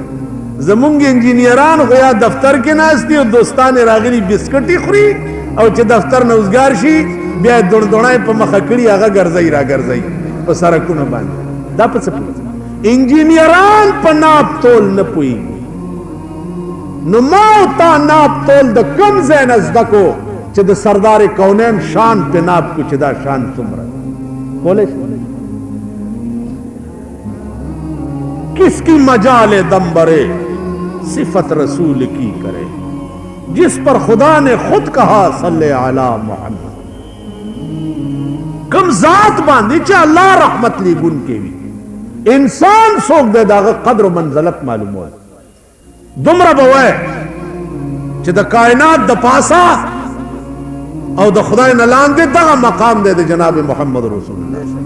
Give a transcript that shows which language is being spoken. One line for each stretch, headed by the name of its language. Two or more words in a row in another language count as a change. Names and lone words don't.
Pashto: زمونږ انجینیران خو یا دفتر کې ناست دي او دوستان یې راغلي بسکټ یې خوري او چې دفتر نه وزګار شي بیا یې دوړدوړی په مخه کړي هغه ګرځوي را ګرځوي په سړکونو باندې. دا په څه پوهېږي؟ انجینیران په ناپ تول نه پوهېږي. نو ما او تا ناپ تول د کوم ځای نه زده کو چې د سردار کونین شان په ناپ کو چې دا شان څومره کولی شي؟
Urdu: کس کی مجال دم برے صفت رسول کی کرے جس پر خدا نے خود کہا صلی علی محمد.
Pashto: کم ذات باندې چې الله رحمت لیګون کې وي انسان څوک دی دغه قدر و منزلت معلوموي. دومره به وای چې د کائنات د پاسه او د خدای نه لاندې دغه مقام دی د جناب محمد رسول الله.